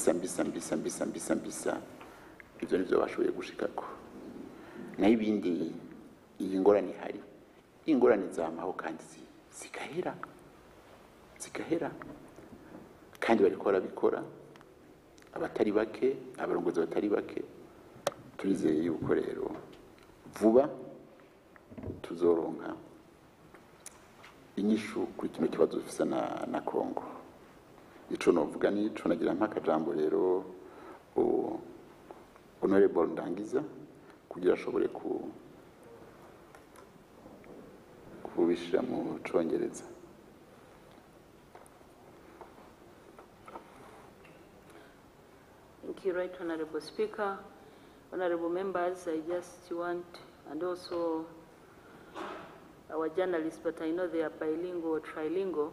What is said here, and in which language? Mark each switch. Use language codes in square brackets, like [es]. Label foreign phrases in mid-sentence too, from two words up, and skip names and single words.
[rn] ibyo nivyo bashoboye gushikako nayo ibindi iyi ngorane hari ingorane zamaho kandi zigahera kandi bariko barabikora abatari bake abarongozi batari bake turizeye yuko rero vuba tuzoronka inyishu kuri kino kibazo dufise na Congo. Ico novuga nico nagira mpaka jambo rero Honorable Ndangiza kugira ashobore kubishira mu Congereza. [en] Thank you, Right Honorable Speaker. Honorable members, I just want, and also our journalists, but I know they are bilingual or trilingual.